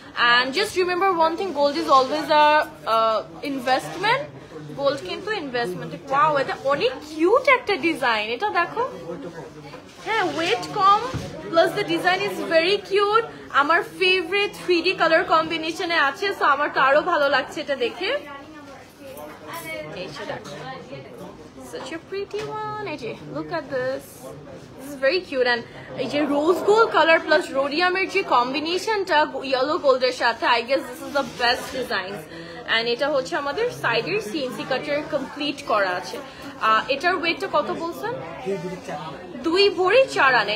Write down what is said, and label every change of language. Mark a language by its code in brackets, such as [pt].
[en] And just remember one thing, gold is always a investment. [bn] Gold কিন্তু investment. Wow, এটা অনেক cute একটা design, এটা দেখো। হ্যাঁ, wait com [en] Plus the design is very cute. [bn] আমার ফেভারিট 3D কালার কম্বিনেশনে আছে, সো আমার তো আরো ভালো লাগছে এটা দেখে। এই যে দেখো, [en] such a pretty one. এই যে look at this, this is very cute. [bn] And এই যে রোজ গোল্ড কালার প্লাস রোডিয়ামের যে কম্বিনেশনটা ইয়েলো গোল্ডের সাথে, [en] I guess this is the best design. [bn] And এটা হচ্ছে আমাদের সাইডের সিএনসি কাটার কমপ্লিট করা আছে। এটার ওয়েটটা কত বলছেন? 2 ভরি 4 আনা।